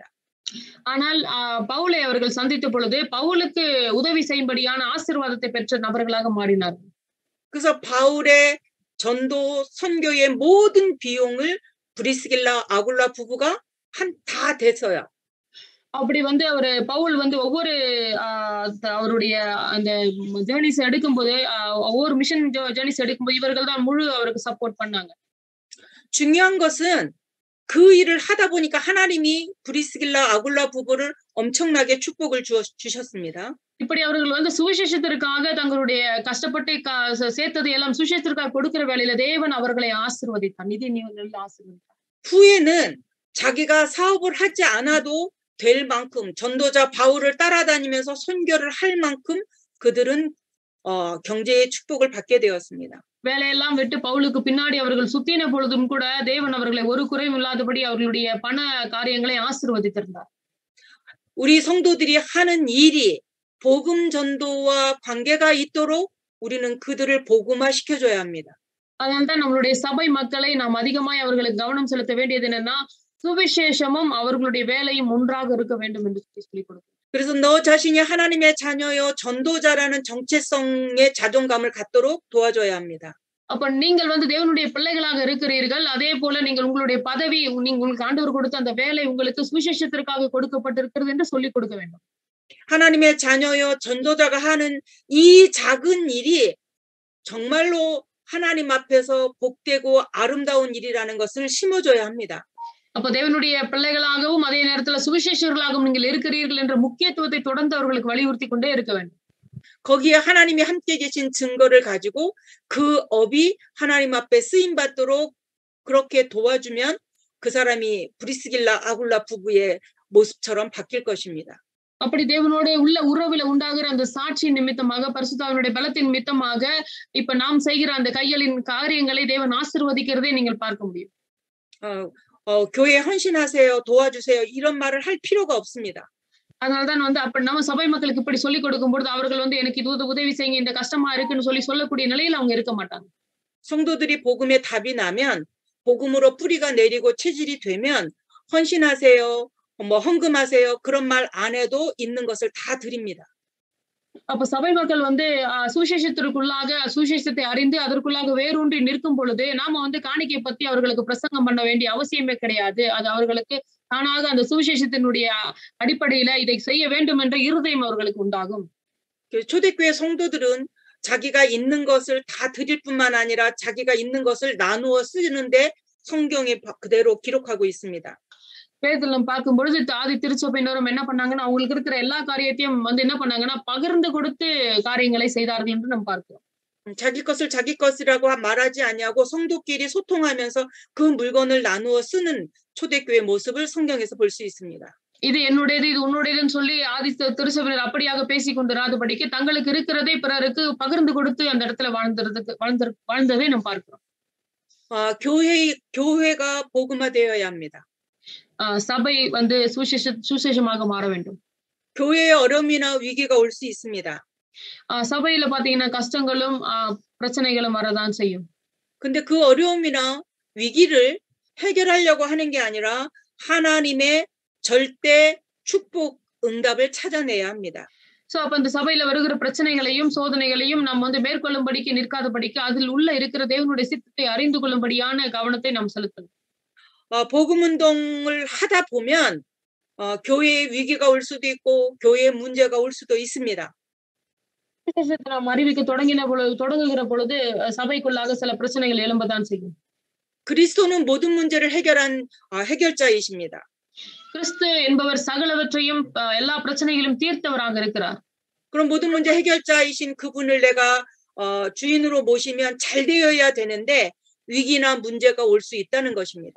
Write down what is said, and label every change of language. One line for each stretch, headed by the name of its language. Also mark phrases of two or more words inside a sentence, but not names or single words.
Tamil: ஆனால் பவுலை அவர்கள் சந்தித்த பொழுது, பவுலுக்கு உதவி செய்யும்படியான ஆசீர்வாதத்தை பெற்ற நபர்களாக மாறினார்கள்.
Korean: 그래서 바울의 전도 선교의 모든 비용을 브리스길라 아굴라 부부가 다 대서요.
Tamil: அப்படி வந்து பவுல் வந்து ஒவ்வொரு அவருடைய அந்த ஜேர்னிஸ் எடுக்கும்போது ஒவ்வொரு
English: mission journeys
Tamil: எடுக்கும்போது இவர்கள் தான் முழு அவருக்கு சப்போர்ட் பண்ணாங்க.
Korean: 중요한 것은 그 일을 하다 보니까 하나님이 브리스길라 아굴라 부부를 엄청나게 축복을 주셨습니다.
Tamil: இப்படி அவர்கள் வந்து சுவிசேஷத்திற்காக தங்களுடைய கஷ்டப்பட்டு சேர்த்தது எல்லாம் சுவிசேஷத்திற்காக கொடுக்கிற வேளையில தேவன் அவர்களை ஆசீர்வதித்தார். நிதி ஆசீர்வதித்தார்.
Korean: 후에는 자기가 사업을 하지 않아도 될 만큼 전도자 바울을 따라다니면서 선교를 할 만큼 그들은 경제의 축복을 받게 되었습니다.
Tamil: வேலையெல்லாம் விட்டு பவுலுக்கு பின்னாடி அவர்கள் சுத்தின பொழுதும் கூட தேவன் அவர்களை ஒரு குறையும் இல்லாதபடி அவர்களுடைய பண காரியங்களை ஆசீர்வதித்திருந்தார்.
Korean: 우리 성도들이 하는 일이 복음 전도와 관계가 있도록 우리는 그들을 복음화 시켜줘야 합니다.
Tamil: அதனால்தான் நம்மளுடைய சபை மக்களை நாம் அதிகமாய் அவர்களுக்கு கவனம் செலுத்த வேண்டியது என்னன்னா சுவிசேஷமும் அவர்களுடைய வேலையும் ஒன்றாக இருக்க வேண்டும் என்று சொல்லிக் கொடுக்கும்.
Korean: 그래서 너 자신이 하나님의 자녀여 전도자라는 정체성의 자존감을 갖도록 도와줘야 합니다.
Tamil: அப்ப நீங்கள் வந்து தேவனுடைய பிள்ளைகளாக இருக்கிறீர்கள். அதே போல நீங்கள் உங்களுடைய பதவி உங்களுக்கு ஆண்டவர் கொடுத்த அந்த வேலை உங்களுக்கு சுவிசேஷத்திற்காக கொடுக்கப்பட்டிருக்கிறது என்று சொல்லிக் கொடுக்க வேண்டும்.
Korean: 하나님의 자녀여 전도자가 하는 이 작은 일이 정말로 하나님 앞에서 복되고 아름다운 일이라는 것을 심어줘야 합니다.
Tamil: அப்ப தேவனுடைய பிள்ளைகளாகவும் அதே நேரத்துல சுவிசேஷர்களாகவும் நீங்கள் இருக்கிறீர்கள் என்ற முக்கியத்துவத்தை தொடர்ந்து அவர்களுக்கு வலியுறுத்தி கொண்டே இருக்க வேண்டும்.
Korean: 거기에 하나님이 함께 계신 증거를 가지고 그 업이 하나님 앞에 쓰임 받도록 그렇게 도와주면 그 사람이 브리스길라 아굴라 부부의 모습처럼 바뀔 것입니다.
Tamil: அப்படி தேவனோட உள்ள உறவுல உண்டாகிற அந்த சாட்சி நிமித்தமாக பரிசுத்தாவினுடைய பலத்தின் நிமித்தமாக இப்ப நாம் செய்கிற அந்த கைகளின் காரியங்களை தேவன் ஆசீர்வதிக்கிறதை நீங்கள் பார்க்க முடியும்.
Korean: 교회 헌신하세요, 도와주세요 이런 말을 할 필요가 없습니다.
Tamil: அதனால்தான் வந்து அப்ப நம்ம சபை மக்களுக்கு இப்படி சொல்லிக் கொடுக்கும் பொழுது அவர்கள் வந்து எனக்கு இது உதவி செய்யுங்க இந்த கஷ்டமா இருக்குன்னு சொல்லக்கூடிய நிலையில அவங்க இருக்க மாட்டாங்க.
Korean: 성도들이 복음에 답이 나면 복음으로 뿌리가 내리고 체질이 되면 헌신하세요, 뭐 헌금하세요 그런 말 안 해도 있는 것을 다 드립니다.
Tamil: அப்ப சபை மக்கள் வந்து சுவிசேஷத்திற்குள்ளாக சுவிசேஷத்தை அறிந்து அதற்குள்ளாக வேரூன்றி நிற்கும் பொழுது நாம வந்து காணிக்கை பத்தி அவர்களுக்கு பிரசங்கம் பண்ண வேண்டிய அவசியமே கிடையாது. அது அவர்களுக்கு தானாக அந்த சுவிசேஷத்தினுடைய அடிப்படையில இதை செய்ய வேண்டும் என்ற இருதயம் அவர்களுக்கு உண்டாகும்.
Korean: 초대교회 성도들은 자기가 있는 것을 다 드릴 뿐만 아니라 자기가 있는 것을 나누어 쓰는데 성경에 그대로 기록하고 있습니다.
Tamil: வேதத்துல பார்க்கும் பொழுது ஆதி திருச்சபையினரும் என்ன பண்ணாங்கன்னா அவங்களுக்கு இருக்கிற எல்லா காரியத்தையும் வந்து என்ன பண்ணாங்கன்னா பகிர்ந்து கொடுத்து காரியங்களை செய்தார்கள் என்று நாம் பார்க்கிறோம்.
Korean: 자기 것을 자기 것이라고 말하지 아니하고 성도끼리 소통하면서 그 물건을 나누어 쓰는 초대교회 모습을 성경에서 볼 수 있습니다.
Tamil: இது என்னுடையது இது உன்னுடையதுன்னு சொல்லி ஆதி திருச்சபையினர் அப்படியாக பேசிக் கொண்டிராதபடிக்கு தங்களுக்கு இருக்கிறதை பிறருக்கு பகிர்ந்து கொடுத்து அந்த இடத்துல வாழ்ந்ததை நாம் பார்க்கிறோம்.
Korean: 교회가 복음화되어야 합니다.
Tamil: சபை வந்து சுவிசேஷமாக மாற வேண்டும்.
Korean: 교회의 어려움이나 위기가 올 수 있습니다.
Tamil: சபையில பாத்தீங்கன்னா கஷ்டங்களும் பிரச்சனைகளும் வரதான் செய்யும்.
Korean: 근데 그 어려움이나 위기를 해결하려고 하는 게 아니라 하나님의 절대 축복 응답을 찾아내야 합니다.
Tamil: சோ அப்ப இந்த சபையில வருகிற பிரச்சனைகளையும் சோதனைகளையும் நாம் வந்து மேற்கொள்ளும்படிக்கு நிற்காதபடிக்கு அதில் உள்ள இருக்கிற தேவனுடைய சித்தத்தை அறிந்து கொள்ளும்படியான கவனத்தை நாம் செலுத்தணும்.
Korean: 복음 운동을 하다 보면 교회에 위기가 올 수도 있고 교회에 문제가 올 수도 있습니다.
Tamil: நாம் அறிவிக்க தொடங்குகிற பொழுது சபைக்குள்ளாக சில பிரச்சனைகள் எழும்பதான் செய்யும்.
Korean: 그리스도는 모든 문제를 해결한 해결자이십니다.
Tamil: கிறிஸ்து என்பவர் சகலவற்றையும் எல்லா பிரச்சனைகளையும் தீர்த்தவராக இருக்கிறார்.
Korean: 그럼 모든 문제 해결자이신 그분을 내가 주인으로 모시면 잘 되어야 되는데 위기나 문제가 올 수 있다는 것입니다.